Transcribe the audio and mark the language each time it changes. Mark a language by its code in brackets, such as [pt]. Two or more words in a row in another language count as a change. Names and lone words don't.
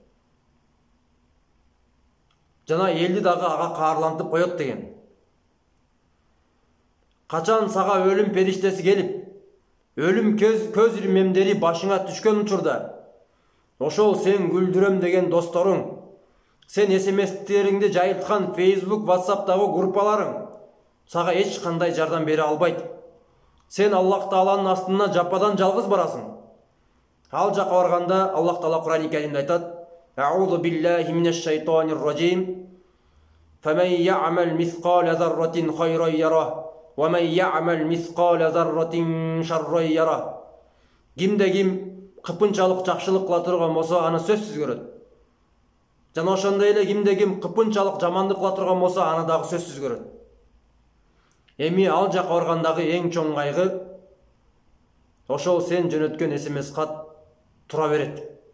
[ky] Качан сага өлүм периштеси келип, өлүм көз ирмемдери башыңа түшкөн учурда, ошол сен күлдүрөм деген досторуң, сен SMS-териңди жайылткан Facebook, WhatsApp'тагы группаларың сага эч кандай жардам бере албайт. сен Аллах Тааланын астына жападан жалгыз барасың. Ал жака барганда Аллах Таала Кур'ан-ы Каримде айтат: [ar] "أعوذ بالله من الشيطان الرجيم. فمن يعمل مثقال ذرة خيرا يره ومن يعمل مثقال ذرة شرا يره." [ky] Кимде-ким кыпынчалык жакшылык кыла турган болсо, аны сөзсүз көрөт. Жана ошондой эле кимде-ким кыпынчалык жамандык кыла турган болсо, аны дагы сөзсүз көрөт. Эми ал жака баргандагы эң чоң кайгы ошол сен жөнөткөн SMS кат тура берет.